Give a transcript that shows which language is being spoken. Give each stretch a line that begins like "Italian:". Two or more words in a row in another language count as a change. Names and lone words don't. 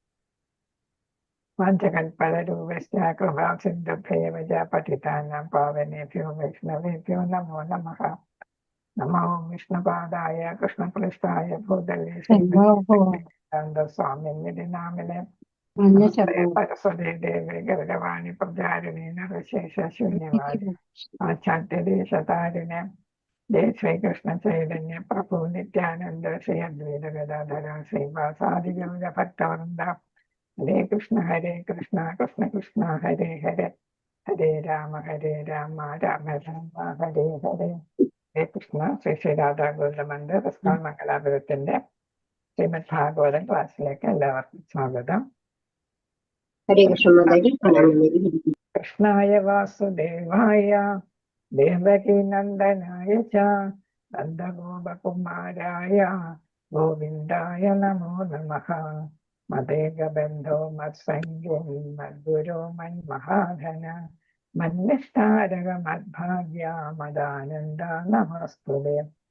Sanskrit: वाञ्छकल्पतरुभ्यश्च कृपा सिन्धुभ्येव च पतितानां पावनेभ्यो वैष्णवेभ्यो नमो नमः नमो विष्णुपादाय कृष्णपृष्ठाय भूतले श्रीमती नामिने अन्य नमस्ते शब्दों सरस्वती देवी गौरवाणी प्रचारिणे निर्विशेष शून्यवादी आचार्यदेशतारिणे जय श्री कृष्ण चैतन्य प्रभु नित्यानंद श्री अद्वैत गदाधर श्रीवासादि गौर भक्तवृंद हरे कृष्ण कृष्ण कृष्ण हरे हरे हरे राम राम राम हरे हरे
Malayalam: ഹരേ കൃഷ്ണ ശ്രീ ശ്രീ രാധാ ഗോവിന്ദമന്ദിർ ഇസ്കാൻ മംഗലാപുരത്തിന്റെ ശ്രീമദ് ഭാഗവതം ക്ലാസ്സിലേക്ക് എല്ലാവർക്കും സ്വാഗതം.
Hindi: हरे कृष्ण माता जी प्रणाम मेरी।
Sanskrit: कृष्णाय वासुदेवाय देवकी नन्दनाय च नन्दगोपकुमाराय गोविन्दाय नमो नमः मदेकबन्धो मत्सङ्गो मद्गुरो मन्महाधन मन्यष्टारक मद्भाग्य मदानन्द नमस्तुते.